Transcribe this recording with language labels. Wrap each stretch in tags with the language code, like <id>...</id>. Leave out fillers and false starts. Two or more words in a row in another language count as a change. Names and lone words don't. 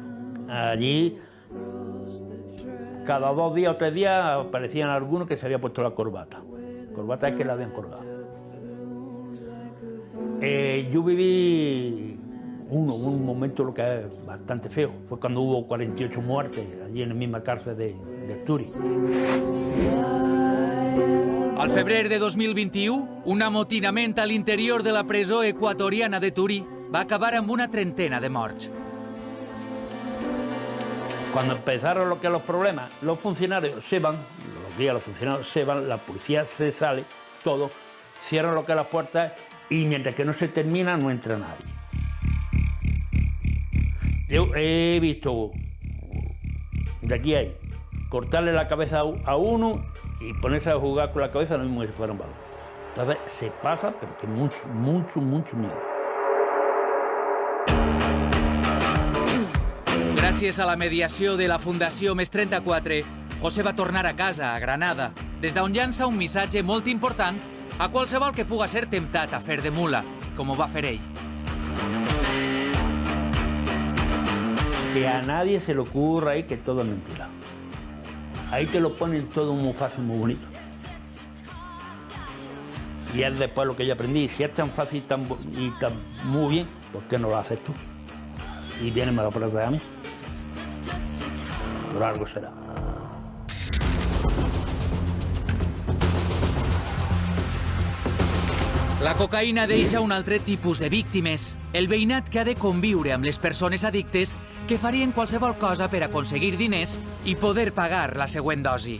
<es>Allí, cada 2 días o 3 días aparecían algunos que se había puesto la corbata. Corbata es que la habían colgado. Yo viví un momento lo que es bastante feo. Fue cuando hubo 48 muertes allí en la misma cárcel de Asturias.</es> <ca>Al febrer de 2021, un amotinament a l'interior de la presó equatoriana de Turí va acabar amb una trentena de morts.</ca> <es>Cuando empezaron lo que los problemas, los funcionarios se van, los funcionarios se van, la policía se sale, todo, cierran lo que es las puertas y mientras que no se termina no entra nadie. Yo he visto, de aquí a ahí, cortarle la cabeza a uno y ponerse a jugar con la cabeza lo mismo que si fuera un balón. Entonces se pasa, pero que mucho miedo.</es> <ca>Gràcies a la mediació de la Fundació Més 34, José va tornar a casa, a Granada, des d'on llança un missatge molt important a qualsevol que puga ser temptat a fer de mula, com ho va fer ell.</ca> <es>Que a nadie se le ocurra ahí que todo es mentira. Ahí te lo ponen todo muy fácil, muy bonito. Y es después lo que yo aprendí. Si es tan fácil y tan muy bien, ¿por qué no lo haces tú? Y vienes me lo pones a mí. Por algo será.</es> <ca>La cocaïna deixa un altre tipus de víctimes, el veïnat que ha de conviure amb les persones addictes que farien qualsevol cosa per aconseguir diners i poder pagar la següent dosi.</ca>